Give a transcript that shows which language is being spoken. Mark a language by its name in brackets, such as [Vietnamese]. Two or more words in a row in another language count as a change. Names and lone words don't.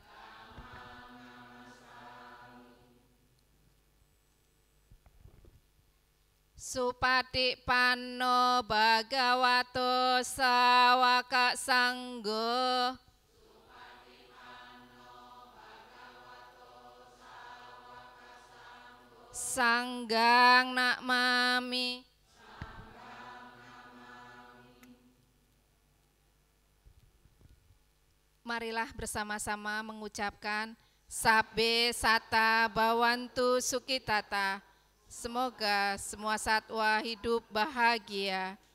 [Pali] Supatipanno Bhagavato Sawaka Sanggo. Sanggang nakmami. [Indonesian] Marilah bersama-sama mengucapkan [Pali] Sabbe Sata Bhavantu Sukitata. [Indonesian] Semoga semua satwa hidup bahagia.